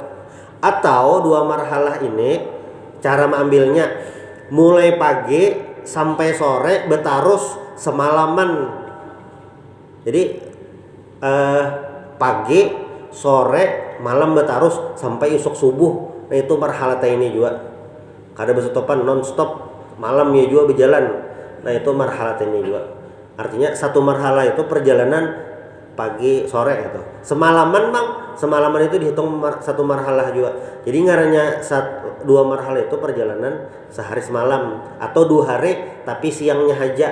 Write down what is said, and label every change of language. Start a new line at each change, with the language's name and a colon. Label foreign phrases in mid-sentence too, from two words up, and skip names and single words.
Banjar: Atau 2 marhalah ini cara mengambilnya mulai pagi sampai sore betarus semalaman. Jadi pagi, sore, malam betarus sampai isuk subuh. Nah itu marhalatain ini juga. Kada besetopan non-stop, malamnya juga berjalan. Nah itu marhalatain ini juga. Artinya satu marhalah itu perjalanan pagi sore gitu. Semalaman bang, semalaman itu dihitung satu marhalah juga. Jadi ngarannya 2 marhalah itu perjalanan sehari semalam atau 2 hari tapi siangnya haja.